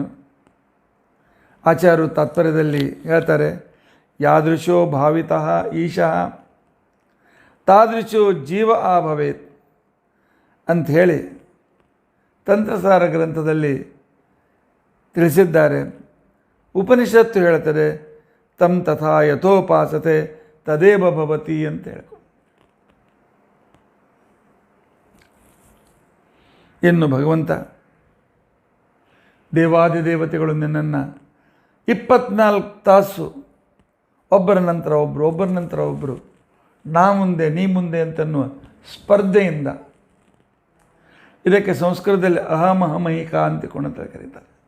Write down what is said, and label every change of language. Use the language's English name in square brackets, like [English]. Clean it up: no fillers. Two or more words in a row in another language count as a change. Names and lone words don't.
[Kannada] ಆಚಾರ್ಯರು ತಾತ್ಪರ್ಯದಲ್ಲಿ ಹೇಳ್ತಾರೆ, [Sanskrit] ಯಾದೃಶೋ ಭಾವಿತಃ ಈಶಃ ತಾದೃಶೋ ಜೀವ ಆಭವೇತ್ [Kannada] ಅಂಥೇಳಿ ತಂತ್ರಸಾರ ಗ್ರಂಥದಲ್ಲಿ ತಿಳಿಸಿದ್ದಾರೆ. ಉಪನಿಷತ್ತು ಹೇಳ್ತಾರೆ, [Sanskrit] ತಂ ತಥಾ ಯಥೋಪಾಸತೆ ತದೇವ ಭವತಿ [Kannada] ಅಂತ ಹೇಳ್ಕೊಂಡು. ಇನ್ನು ಭಗವಂತ ದೇವಾದಿದೇವತೆಗಳು ನಿನ್ನನ್ನು 24 ತಾಸು ಒಬ್ಬರ ನಂತರ ಒಬ್ಬರು ನಾ ಮುಂದೆ ನೀ ಮುಂದೆ ಅಂತನ್ನುವ ಸ್ಪರ್ಧೆಯಿಂದ, ಇದಕ್ಕೆ ಸಂಸ್ಕೃತದಲ್ಲಿ ಅಹಮಹಿಕ ಅಂತಿಕೊಂಡು ಕರೀತಾರೆ.